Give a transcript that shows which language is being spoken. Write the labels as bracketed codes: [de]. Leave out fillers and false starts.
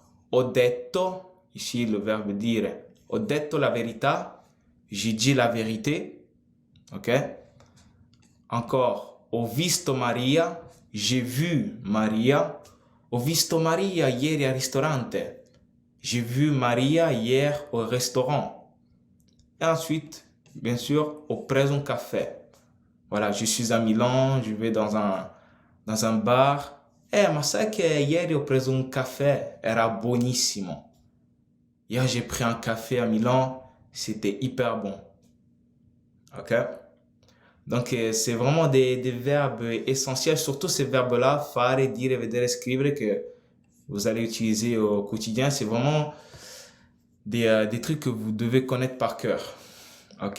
[it] Ho detto, [fr] ici le verbe dire, [it] ho detto la verità. [fr] J'ai dit la vérité. Ok? Encore, [it] ho visto Maria. [fr] J'ai vu Maria. [it] Ho visto Maria ieri al ristorante. [fr] J'ai vu Maria hier au restaurant. Et ensuite, bien sûr, [it] ho preso un café. [fr] Voilà, je suis à Milan, je vais dans un bar. [it] Ma sai che ieri ho preso un caffè? Era buonissimo. [fr] Hier, j'ai pris un café à Milan, c'était hyper bon. Ok? Donc, c'est vraiment des verbes essentiels, surtout ces verbes-là, fare, dire, vedere, scrivere, que vous allez utiliser au quotidien. C'est vraiment des trucs que vous devez connaître par cœur. Ok?